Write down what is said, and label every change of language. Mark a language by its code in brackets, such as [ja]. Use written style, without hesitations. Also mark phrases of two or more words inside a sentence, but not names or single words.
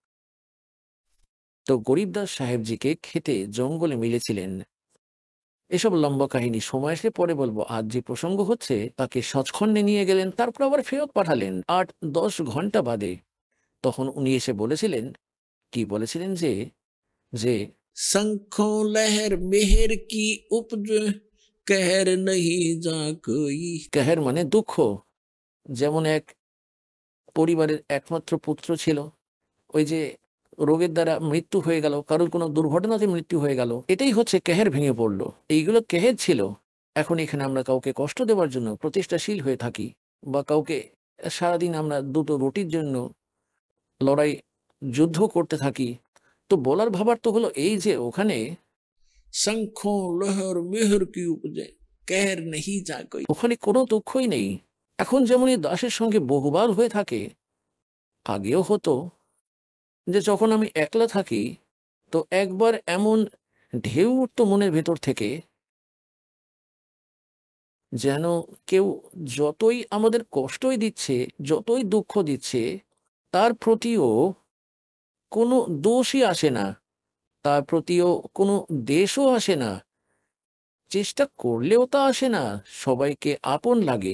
[bn] তো গরিবদাস সাহেবজিকে খেতে জঙ্গলে মিলেছিলেন। এসব লম্বা কাহিনী সময় আসলে পরে বলবো। আজ যে প্রসঙ্গ হচ্ছে, তাকে সচখণ্ডে নিয়ে গেলেন, তারপর আবার ফেরত পাঠালেন 8-10 ঘন্টা বাদে। তখন উনি এসে বলেছিলেন, কি বলেছিলেন যে যে [hi] शंखों लहर मेहर की उपज, कहर नहीं जा कोई। [bn] কাহের মানে দুঃখ। যেমন এক পরিবারের একমাত্র পুত্র ছিল, ওই যে রোগের দ্বারা মৃত্যু হয়ে গেল, কারোর কোনো দুর্ঘটনাতে মৃত্যু হয়ে গেল, এটাই হচ্ছে কেহের ভেঙে পড়লো। এইগুলো কেহের ছিল। এখন এখানে আমরা কাউকে কষ্ট দেওয়ার জন্য প্রচেষ্টাশীল হয়ে থাকি, বা কাউকে সারাদিন আমরা দুটো রুটির জন্য লড়াই যুদ্ধ করতে থাকি। তো বলার ভাবার তো হলো এই যে ওখানে [hi] शंखों लहर मेहर की उपजे कहर नहीं जा कोई। [bn] ওখানে কোনো দুঃখই নেই। এখন যেমন এই দাসের সঙ্গে বহুবার হয়ে থাকে, আগেও হতো যে যখন আমি একলা থাকি তো একবার এমন ঢেউ উঠতো মনের ভেতর থেকে, যেন কেউ যতই আমাদের কষ্টই দিচ্ছে, যতই দুঃখ দিচ্ছে, তার প্রতিও কোনো দোষই আসে না, তার প্রতিও কোনো দেশও আসে না, চেষ্টা করলেও তা আসে না, সবাইকে আপন লাগে।